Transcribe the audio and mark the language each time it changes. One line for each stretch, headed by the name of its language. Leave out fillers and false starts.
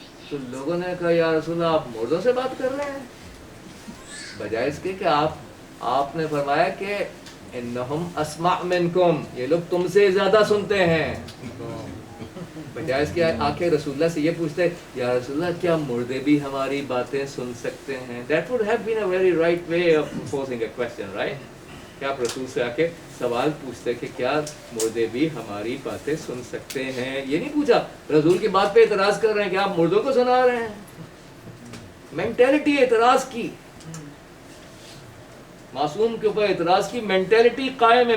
Urdu: تو لوگوں نے کہا یا رسول اللہ آپ مردوں سے بات کر رہے ہیں, بجائے اس کے کہ آپ نے فرمایا کہ
Arabic: انہم اسمع منکم,
Urdu: یہ لوگ تم سے زیادہ سنتے ہیں. بجائے اس کے آ کے رسول اللہ سے یہ پوچھتے یا رسول اللہ کیا مردے بھی ہماری باتیں سن سکتے ہیں.
English: That would have been a very right way of posing a question, right?
Urdu: کہ آپ رسول سے آ کے سوال پوچھتے کہ کیا مردے بھی ہماری باتیں سن سکتے ہیں. یہ نہیں پوچھا, رسول کی بات پہ اعتراض کر رہے ہیں کہ آپ مردوں کو سنا رہے ہیں. مینٹیلٹی اعتراض کی, معصوم کے اوپر اعتراض کی مینٹیلٹی قائم ہے.